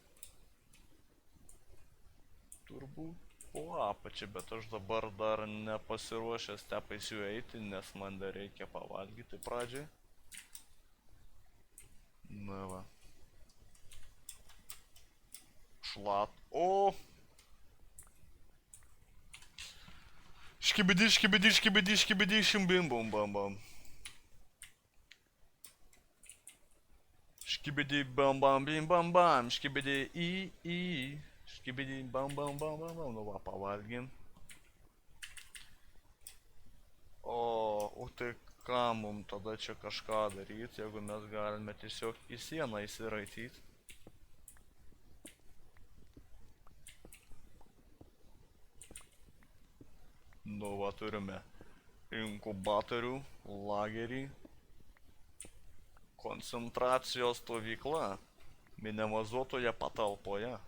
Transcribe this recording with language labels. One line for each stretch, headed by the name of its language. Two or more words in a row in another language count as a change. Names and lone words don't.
Lithuanian: Turbūt po apačią, bet aš dabar dar nepasiruošęs tepaisiu eiti, nes man dar reikia pavalgyti pradžiai. Na va. Šlat. O! Škibidi, škibidi, škibidi, škibidi, šimbim, bum, bam, bam. Škibidi, bam, bam, bim, bam, bam, škibidi, į. Škibidi, bam, bam, bam, bam, bam, nu va, pavalgim. O tai ką mum tada čia kažką daryti, jeigu mes galime tiesiog į sieną įsiraityti? Nu va, turime inkubatorių, lagerį, koncentracijos stovykla, minimizuotoje patalpoje.